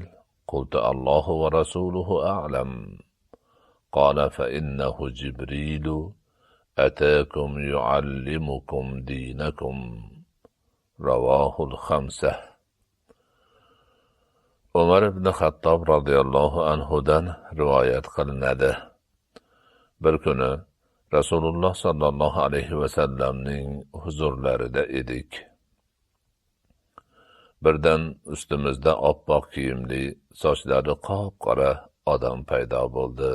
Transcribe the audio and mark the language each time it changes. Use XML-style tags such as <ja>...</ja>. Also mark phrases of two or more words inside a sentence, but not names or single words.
<ar>قلت: الله ورسوله أعلم. قال: فإنه جبريل أتاكم يعلمكم دينكم. رواه الخمسة.</ar> <uz>Umar ibn Xattob radhiyallohu anhudan rivoyat qilinadi. Bir kuni Rasululloh sallallohu alayhi va sallamning huzurlarida edik. Birdan ustimizda oppoq kiyimli, sochlari qop-qora odam paydo bo'ldi.</uz>